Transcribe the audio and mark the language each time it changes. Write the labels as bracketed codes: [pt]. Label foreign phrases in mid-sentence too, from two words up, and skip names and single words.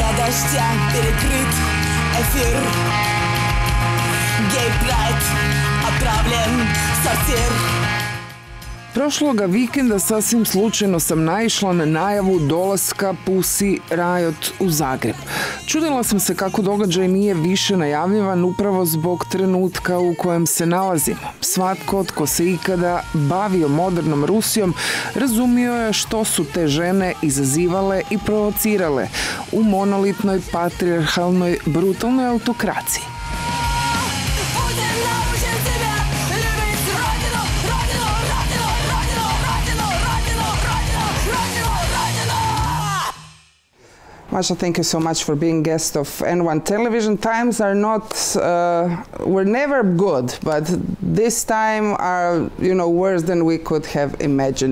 [ru] дождя перекрыт эфир. Гей-прайд отправлен в сортир. [hr] Prošloga vikenda sasvim slučajno sam naišla na najavu dolaska Pussy Riot u Zagreb. Čudila sam se kako događaj nije više najavljivan upravo zbog trenutka u kojem se nalazimo. Svatko tko se ikada bavio modernom Rusijom razumio je što su te žene izazivale i provocirale u monolitnoj, patrijarhalnoj, brutalnoj autokraciji. [en] Masha, thank you so much for being guest of N1 Television. Times are not, were never good, but this time are, worse than we could have imagined.